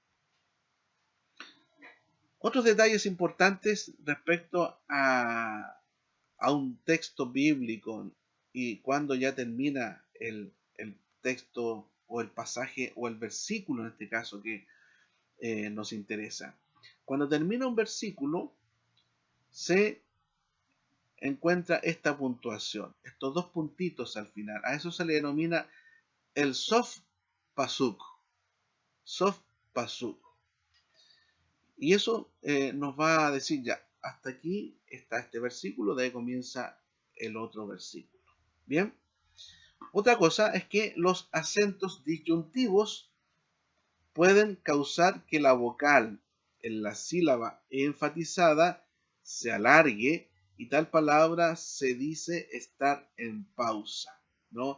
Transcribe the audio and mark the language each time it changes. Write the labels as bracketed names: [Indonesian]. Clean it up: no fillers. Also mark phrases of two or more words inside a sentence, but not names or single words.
[Spanish] Otros detalles importantes respecto a un texto bíblico y cuando ya termina el texto o el pasaje o el versículo, en este caso, que nos interesa. Cuando termina un versículo, se encuentra esta puntuación, estos 2 puntitos al final. A eso se le denomina el [Hebrew] סוף פסוק. סוף פסוק. [Spanish] Y eso nos va a decir ya, hasta aquí está este versículo, de ahí comienza el otro versículo. Bien. Otra cosa es que los acentos disyuntivos pueden causar que la vocal en la sílaba enfatizada se alargue y tal palabra se dice estar en pausa, ¿no?